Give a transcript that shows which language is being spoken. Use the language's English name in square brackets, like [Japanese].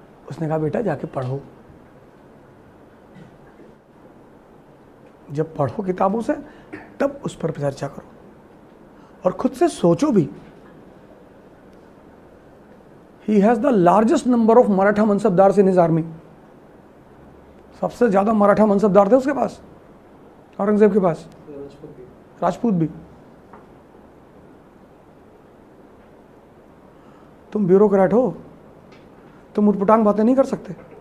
[Hindi] उसने कहा बेटा जाके पढ़ो, जब पढ़ो किताबों से तब उस पर चर्चा करो, और खुद से सोचो भी। [English] He has the largest number of Maratha mansabdar in his army। [Hindi] सबसे ज्यादा मराठा मनसबदार थे उसके पास, औरंगजेब के पास, राजपूत भी। तुम ब्यूरोक्रेट हो, तुम उटपटांग बातें नहीं कर सकते।